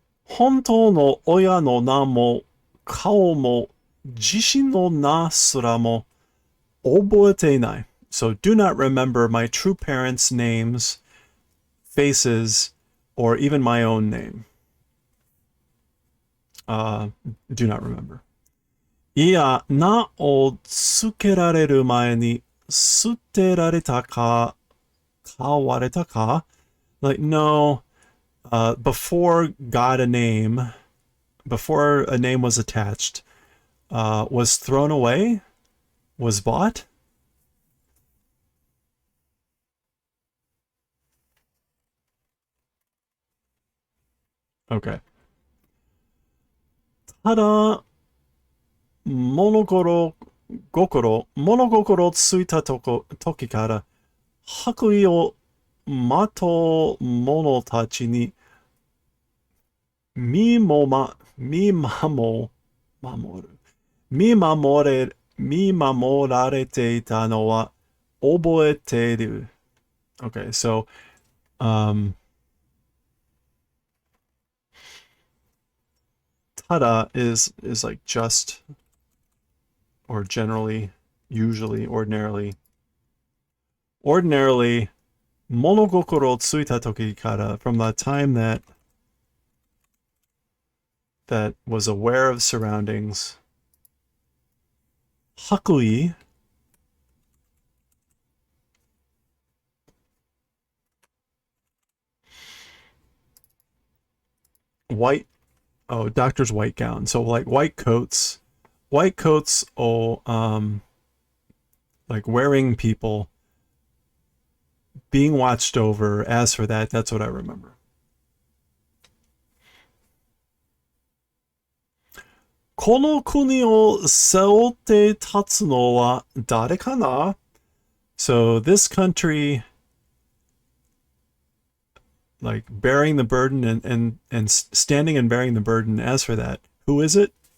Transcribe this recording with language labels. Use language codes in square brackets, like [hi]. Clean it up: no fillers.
[ja] Hontou no oya no na mo kao mo jishi no na sura mo oboete nai. [en] So do not remember my true parents' names, faces, or even my own name. Do not remember. [ja] いや、名をつけられる前に捨てられたか、買われたか? [en] Like, no, before got a name, before a name was attached, was thrown away, was bought. Okay. [ja] ただ、物心ついた時から、白衣をまとう者たちに、見守られていたのは覚えている. [en] Okay, so, tada is like just, or generally, usually, ordinarily. Ordinarily, [ja] 物心ついた時から, [en] from the time that was aware of surroundings. 白衣 white, oh, doctor's white gown. So like white coats, or like wearing people, being watched over. As for that, that's what I remember. [ja] この国を背負って立つのは誰かな? [en] So this country, like bearing the burden and standing and bearing the burden. As for that, who is it?